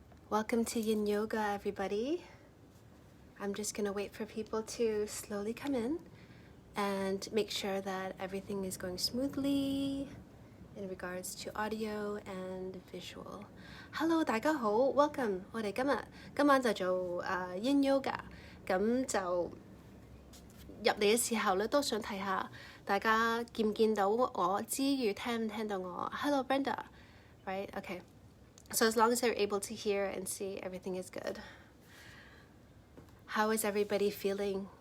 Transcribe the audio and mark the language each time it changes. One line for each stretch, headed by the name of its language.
English: Welcome to Yin Yoga, everybody. I'm just going to wait for people to slowly come in and make sure that everything is going smoothly in regards to audio and visual. Hello,
Cantonese: 大家好
English: welcome.
Cantonese: 我哋今晚就做Yin Yoga. 咁就入嚟嘅時候咧，都想睇下大家見唔見到我之餘聽唔聽到我
English: Hello Brenda, right? Okay. So as long as you're able to hear and see, everything is good. How is everybody feeling?